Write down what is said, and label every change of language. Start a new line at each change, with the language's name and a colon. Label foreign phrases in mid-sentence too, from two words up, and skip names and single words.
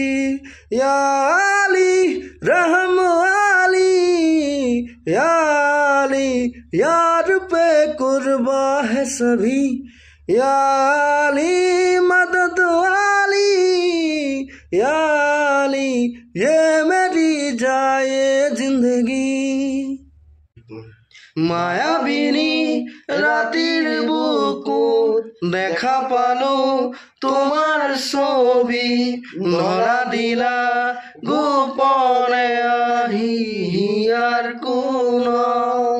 Hindi: या अली रहम वाली, या अली यार पे कुर्बा है सभी। या अली मदद वाली, या अली ये मेरी जाए जिंदगी।
Assamese: মায়াবিনী রাতির বুকুত দেখা পালো তোমার ছবি, ধরা দিলা গোপনে আহি হিয়ার কোণত।